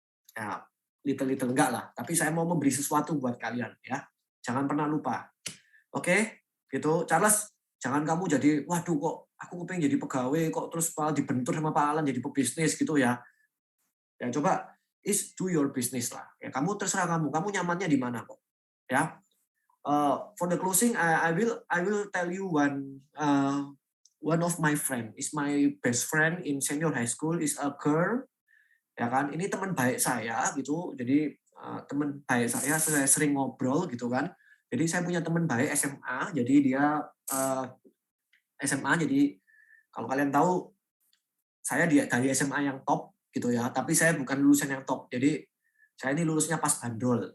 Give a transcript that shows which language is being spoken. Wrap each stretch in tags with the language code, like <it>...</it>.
<id>Ya, little enggak lah. Tapi saya mau memberi sesuatu buat kalian ya. Jangan pernah lupa. Oke, gitu. Charles, jangan kamu jadi, waduh kok aku pengen jadi pegawai kok terus malah dibentur sama Pak Alan jadi pebisnis gitu ya. Ya coba</id> <en>do your business</en> <id>lah. Ya kamu terserah kamu nyamannya di mana kok. Ya.</id> <en>For the closing, I will tell you one of my friend is my best friend in senior high school is a girl,</en> <id>ya kan. Ini teman baik saya gitu. Jadi teman baik saya sering ngobrol gitu kan. Jadi saya punya teman baik SMA. Jadi dia SMA. Jadi kalau kalian tahu saya dari SMA yang top gitu ya. Tapi saya bukan lulusan yang top. Jadi saya ini lulusnya pas bandol.</id>